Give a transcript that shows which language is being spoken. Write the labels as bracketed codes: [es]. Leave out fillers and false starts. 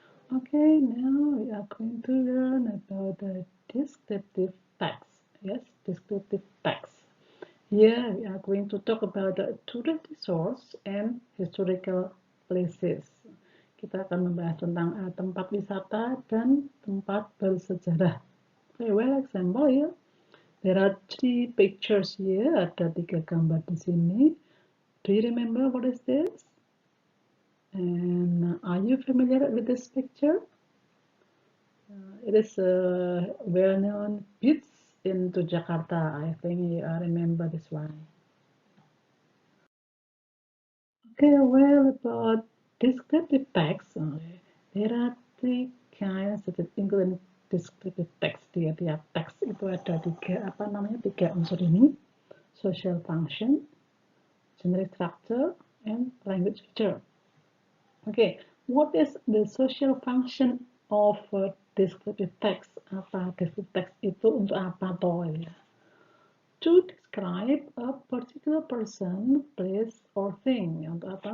[en] Okay, now we are going to learn about the descriptive text. Yes, descriptive text. Here we are going to talk about the tourist source and historical places. [id] Kita akan membahas tentang tempat wisata dan tempat bersejarah. [en] Okay, well, example ya. There are three pictures here. [id] Ada 3 gambar di sini. [en] Do you remember what is this? And are you familiar with this picture? It is a well-known beach in Jakarta. I think you remember this one. Okay, well, about descriptive text, there are 3 kinds of including descriptive text. [id] Di tiap teks itu ada 3 unsur ini. [en] Social function, generic structure, and language feature. Okay, what is the social function of descriptive text? [id] Apa descriptive text itu untuk apa toh ya? [en] To describe a particular person, place, or thing. [id] Untuk apa?